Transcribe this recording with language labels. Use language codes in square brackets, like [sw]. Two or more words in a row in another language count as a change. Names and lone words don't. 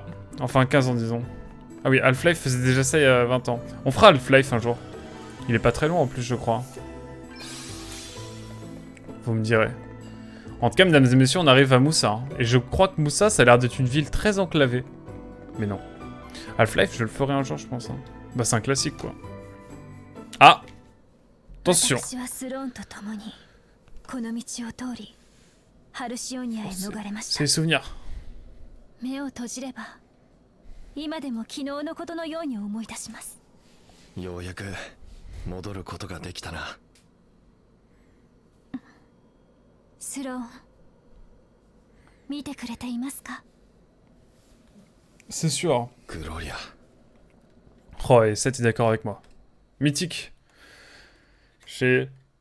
[fr] Enfin 15 ans disons. Ah oui, Half-Life faisait déjà ça il y a 20 ans. On fera Half-Life un jour. Il est pas très loin en plus je crois. Vous me direz. En tout cas, mesdames et messieurs, on arrive à Moussa. Hein. Et je crois que Moussa, ça a l'air d'être une ville très enclavée. Mais non. Half-Life, je le ferai un jour, je pense. Hein. Bah, c'est un classique, quoi. Ah! Attention! C'est les souvenirs. [ja] ようやく戻ることができたな。スローン見てくれていますか？ [fr] C'est sûr. Gloria. Oh, et Seth est d'accord avec moi. Mythique. J'ai